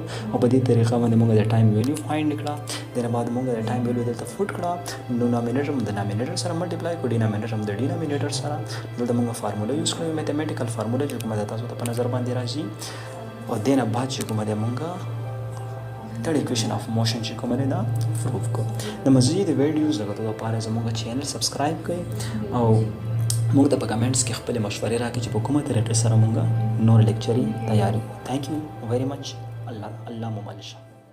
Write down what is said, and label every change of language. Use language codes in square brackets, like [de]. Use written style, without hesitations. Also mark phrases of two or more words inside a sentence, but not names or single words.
[ps] او په دې طریقه باندې مونږ د [en] time value [ps] فایند کړه د نه بعد مونږ د [en] time value [ps] دلته فوټ کړه نومینیټر د ډینامینیټر سره ملټیپلای کو ډینامینیټر د ډینامینیټر سره دلته مونږ [en] formula use [ps] کړو [en] mathematical formula [ps] چې کومه تاسو ته په نظر باندې راځي او د نه بعد چې کومه د مونږ [en] third equation of motion [ps] چې کومه ده پروف کو د مزید ویډیوز لپاره لپاره زموږ [en] channel subscribe [ps] کړئ او موږ ته په کمنټس کې خپل مشورې راکړئ چې په کومه طریقې سره موږ نور لیکچري تیاری. [en] thank you very much. [ps] الله مو مل شه.